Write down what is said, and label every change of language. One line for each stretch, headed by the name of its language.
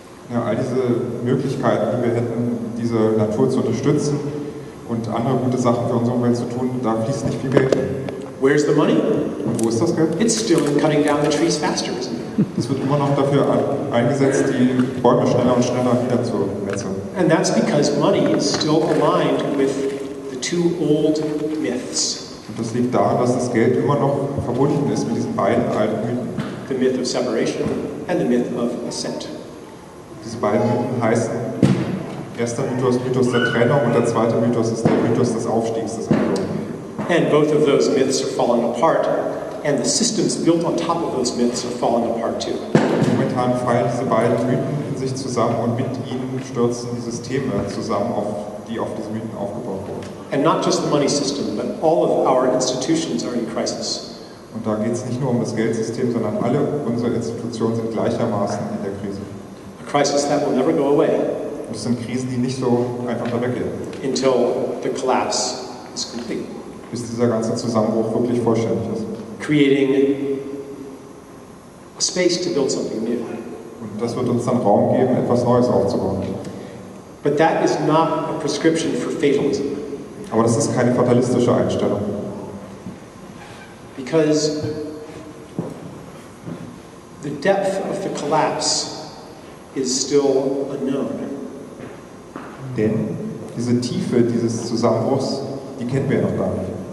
German: Ja, all diese Möglichkeiten, die wir hätten, diese Natur zu unterstützen und andere gute Sachen für unsere Umwelt zu tun, da fließt nicht viel Geld hin.
English: Where's the money?
German: Und wo ist das Geld?
English: It's still in cutting down the trees faster, isn't it?
German: Es wird immer noch dafür eingesetzt, die Bäume schneller und schneller niederzumetzeln.
English: And that's because money is still aligned with the two old myths.
German: Und das liegt daran, dass das Geld immer noch verbunden ist mit diesen beiden alten Mythen.
English: The myth of separation and the myth of ascent.
German: Diese beiden Mythen heißen, erster Mythos, Mythos der Trennung, und der zweite Mythos ist der Mythos des Aufstiegs, des Erhöhung.
English: And both of those myths are falling apart And the systems built on top of those myths are falling apart too.
German: Momentan fallen diese beiden Mythen in sich zusammen und mit ihnen stürzen die Systeme zusammen, die auf diese Mythen aufgebaut wurden.
English: And not just the money system, but all of our institutions are in crisis.
German: Und da geht es nicht nur um das Geldsystem, sondern alle unsere Institutionen sind gleichermaßen in der Krise.
English: A crisis that will never go away.
German: Und es sind Krisen, die nicht so einfach da weggehen.
English: Until the collapse is complete.
German: Bis dieser ganze Zusammenbruch wirklich vollständig ist.
English: Creating a space to build something new.
German: Und das wird uns dann Raum geben, etwas Neues aufzubauen.
English: But that is not a prescription for fatalism.
German: Aber das ist keine fatalistische Einstellung.
English: Because the depth of the collapse is still unknown.
German: Denn diese Tiefe dieses Zusammenbruchs, die kennen wir ja noch gar nicht.